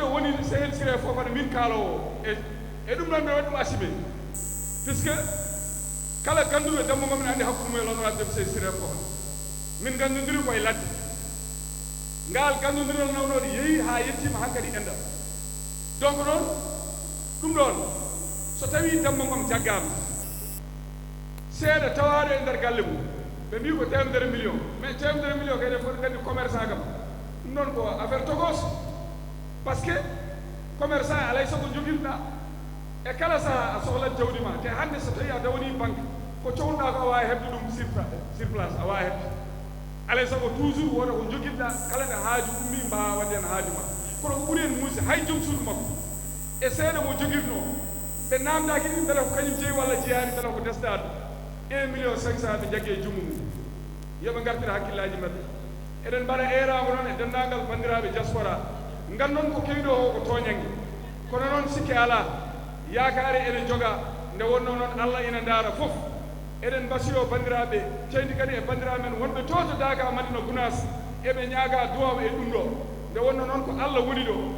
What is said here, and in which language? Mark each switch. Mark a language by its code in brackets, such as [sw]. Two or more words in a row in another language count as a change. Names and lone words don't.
[ff] o woni sehel siré fof aɗa min kaalowo e ɗum ɗon ɓe waɗi ɗum assumé puisque kala ganduɗo Demba Ngom ne anndi hakkude mumen [fr] l'honorable député [ff] siré fof min ganndodiri koye ladde ngal ganndodiral nawnoɗo yeehi haa yettima hankkadi enɗam donc noon ɗum ɗon so tawi Demba Ngom jaggama seeɗa tawaɗo e nder galle mum ɓe mbi ko 1 million mais 1 million kayde foti gandi commerçant kam ɗum noon ko affaire togos [fr] par ce que [ff] commerçant alay sago jogirɗa e kala saha a sohlat jawdi ma te hannde so tawi a dawani banque ko cohluɗa ko a wawi heɓde ɗum [fr] sur place [ff] a wawi heɓde alay sago toujours woda ko jogirɗa kala nde haaju ummi mbawa wadde hen haaju ma kono ko ɓuri en muusi hay joom suudu makko e seeɗa mo jogirno ɓe namdaki ɗin beele ko kañum jeeyi walla jeyani beele ko desɗaɗo 1,5 million ɓe jaggi e jummu mum yoɓe gartira hakkillaji maɓɓe eɗen mbaɗa erama noon e denndangal bandiraɓe diaspora ngandon ko kewi ɗo o ko toñangue kono noon sikke ala yakare eɗen joga nde wonno noon allah ina ndaara fof eɗen mbasiyo bandiraɓe teydi kadi e bandiraɓe men wonɓe to to daga madina gounas eɓe ñaaga duwaw e ɗum ɗo nde wonno noon ko allah woni ɗo